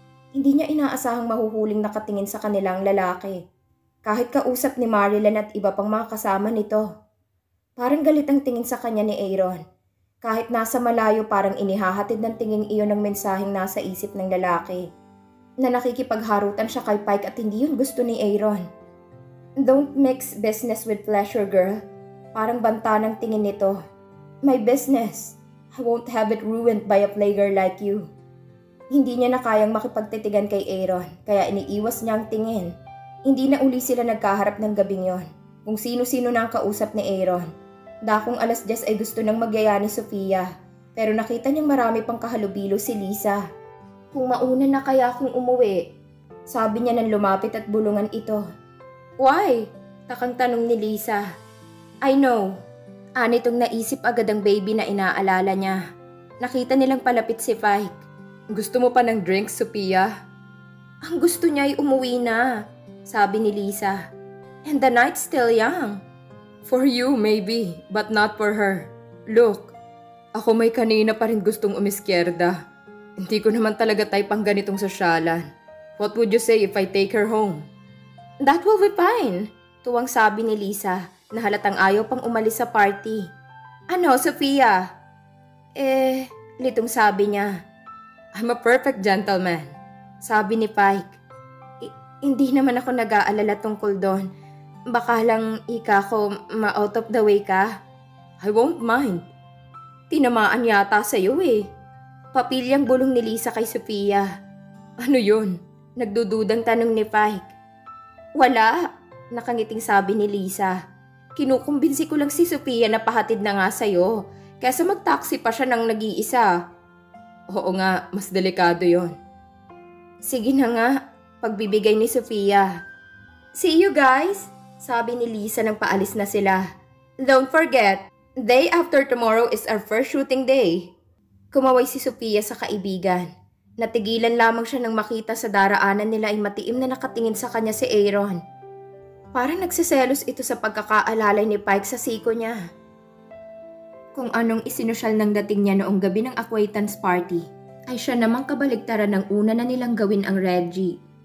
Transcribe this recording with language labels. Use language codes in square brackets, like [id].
[tl] Hindi niya inaasahang mahuhuling nakatingin sa kanilang lalaki. Kahit kausap ni Marilyn at iba pang mga kasama nito. Parang galit ang tingin sa kanya ni Aaron. Kahit nasa malayo parang inihahatid ng tingin iyon ng mensaheng nasa isip ng lalaki. Na nakikipagharutan siya kay Pike at hindi yun gusto ni Aaron. [en] Don't mix business with pleasure, girl. [tl] Parang banta ng tingin nito. [en] My business. I won't have it ruined by a player like you. [tl] Hindi niya na kayang makipagtitigan kay Aaron, kaya iniiwas niya ang tingin. Hindi na uli sila nagkaharap ng gabing yon. Kung sino-sino na ang kausap ni Aaron. Dakong 10:00 ay gusto nang magyaya ni Sophia, pero nakita niyang marami pang kahalubilo si Lisa. Kung mauna na kaya akong umuwi, sabi niya nang lumapit at bulungan ito. Why? Takang tanong ni Lisa. [en] I know. [tl] Anitong naisip agad ang baby na inaalala niya. Nakita nilang palapit si Pike. Gusto mo pa ng drinks, Sophia? Ang gusto niya ay umuwi na, sabi ni Lisa. [en] And the night's still young. For you, maybe, but not for her. [tl] Look, ako may kanina pa rin gustong umiskierda. Hindi ko naman talaga type ang ganitong sosyalan. [en] What would you say if I take her home? That will be fine, [tl] tuwang sabi ni Lisa na halatang ayaw pang umalis sa party. Ano, Sophia? Litong sabi niya. [en] I'm a perfect gentleman, [tl] sabi ni Pike. Hindi naman ako nag-aalala tungkol doon. Baka lang ika ko ma-out of the way ka. [en] I won't mind. [tl] Tinamaan yata sa'yo Papilyang bulong ni Lisa kay Sophia. Ano yun? Nagdududang tanong ni Pike. Wala. Nakangiting sabi ni Lisa. Kinukumbinsi ko lang si Sophia na pahatid na nga sa'yo. Kesa mag-taxi pa siya ng nag-iisa. Oo nga, mas delikado yon. Sige na nga, pagbibigay ni Sophia. [en] See you guys, [tl] sabi ni Lisa nang paalis na sila. [en] Don't forget, day after tomorrow is our first shooting day. [tl] Kumaway si Sophia sa kaibigan. Natigilan lamang siya nang makita sa daraanan nila ay matiim na nakatingin sa kanya si Aaron. Parang nagsiselos ito sa pagkakaalalay ni Pike sa siko niya. Kung anong isinusyal ng dating niya noong gabi ng acquaintance party, ay siya namang kabaligtaran ng una na nilang gawin ang Reggie.